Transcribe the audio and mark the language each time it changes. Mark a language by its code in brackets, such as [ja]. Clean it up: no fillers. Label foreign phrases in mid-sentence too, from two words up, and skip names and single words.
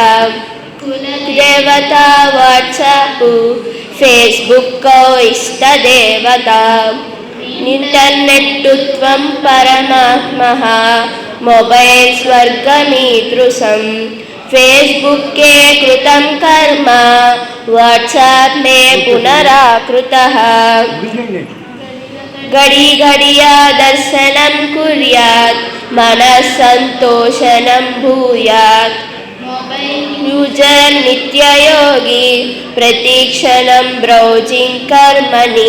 [sa] దేవతా వాట్సాప్, ఫేస్బుక్ ఇష్టదేవతా. ఇంటర్నెట్టు త్వం పరమాత్మః, మొబైల్ స్వర్గమీదృశం. ఫేస్బుక్కే కృతం కర్మ, వాట్సాప్ మే పునరాకృతః. घड़ी घड़िया दर्शनं कुर्यात्, मनस्सन्तोषनं भूयात्. यूजर नित्ययोगी, प्रतिक्षणं ब्रौजिंग कर्मणि.